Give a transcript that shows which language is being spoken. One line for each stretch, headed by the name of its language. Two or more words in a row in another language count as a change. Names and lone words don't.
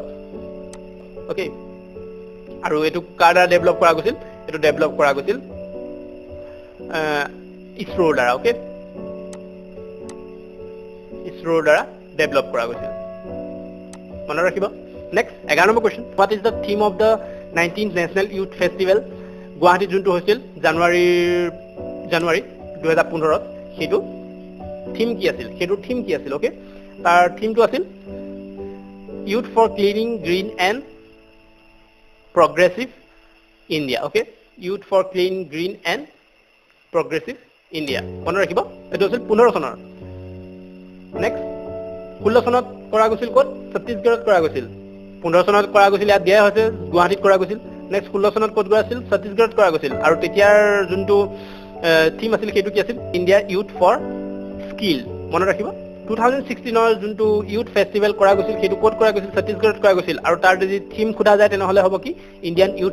Assamese: ওকে, আৰু এইটো কাৰ দ্বাৰা ডেভেলপ কৰা গৈছিল? এইটো ডেভেলপ কৰা গৈছিল ইছৰোৰ দ্বাৰা। ওকে, ইছৰোৰ দ্বাৰা ডেভেলপ কৰা গৈছিল, মনত ৰাখিব।
English: next 11 number question, what is the theme of the 19th national youth festival?
Assamese: গুৱাহাটীত যোনটো হৈছিল জানুৱাৰী 2015ত, সেইটো থিম কি আছিল? ওকে, তাৰ থিমটো আছিল
English: youth for cleaning green and progressive India,
Assamese: okay?
English: Youth for Clean, Green and Progressive India.
Assamese: মনত ৰাখিব এটো আছিল 15 চনৰ নেক্সট 16 চনত কৰা গৈছিল ক'ত ছত্তীশগড়ত কৰা গৈছিল 15 চনত কৰা গৈছিল ইয়াত দিয়া হৈছে গুৱাহাটীত কৰা গৈছিল নেক্সট 16 চনত ক'ত কৰা আছিল ছত্তীশগড়ত কৰা গৈছিল আৰু তেতিয়াৰ যোনটো থিম আছিল সেইটো কি আছিল
English: India youth for skill
Assamese: মনত ৰাখিব 2016 যোনটো
English: youth festival
Assamese: কৰা গৈছিল সেইটো ক'ত কৰা গৈছিল ছত্তীশগড়ত কৰা গৈছিল আৰু তাৰ যদি থিম খুদা যায় তেনেহলে হ'ব কি
English: Indian youth